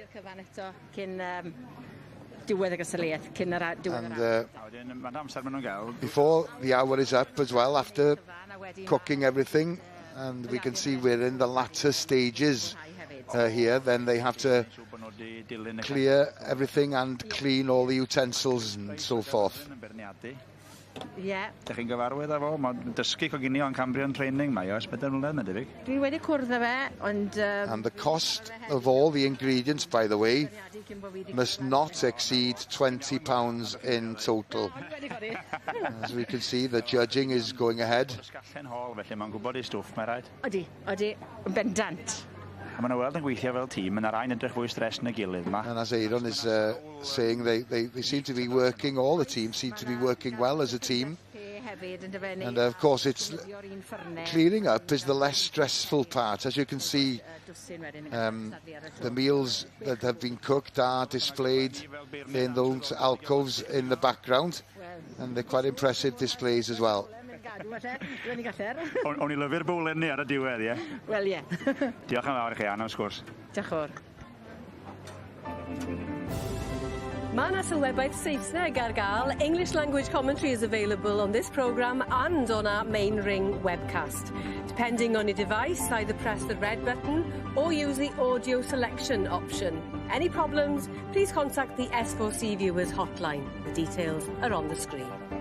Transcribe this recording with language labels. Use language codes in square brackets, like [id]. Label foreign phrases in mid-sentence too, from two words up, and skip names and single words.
[en] And before the hour is up as well, after cooking everything, and we can see we're in the latter stages here, then they have to clear everything and clean all the utensils and so forth. [cy] Dych chi'n gyfarwydd â fo? Mae'n dysgu coginio yn Cambrian Training, mae o ers 4 mlynedd, mae'n debyg. Dwi wedi cwrdd â fe, ond... [en] And the cost of all the ingredients, by the way, must not exceed £20 in total. As we can see, the judging is going ahead. [cy] Felly mae'n gwybod ei stwff, mae'n rhaid. Odi, yn bendant. A maen nhw weld yn gweithio fel tîm, yn yr ein edrych fwy stres yn y gilydd yma. [en] And as Aaron is saying, they seem to be working, all the teams seem to be working well as a team. And of course, it's cleaning up is the less stressful part. As you can see, the meals that have been cooked are displayed in those alcoves in the background, and they're quite impressive displays as well. [cy] O'n i lyfu'r bwlen ni ar y diwedd, ie? Wel, ie. Diolch yn fawr i chi, Anna, wrth gwrs. Diolch o'r. Mae yna sylwebaeth Saesneg ar gael. [en] English language commentary is available on this programme and on our main ring webcast. Depending on your device, either press the red button or use the audio selection option. Any problems, please contact the S4C viewers hotline. The details are on the screen.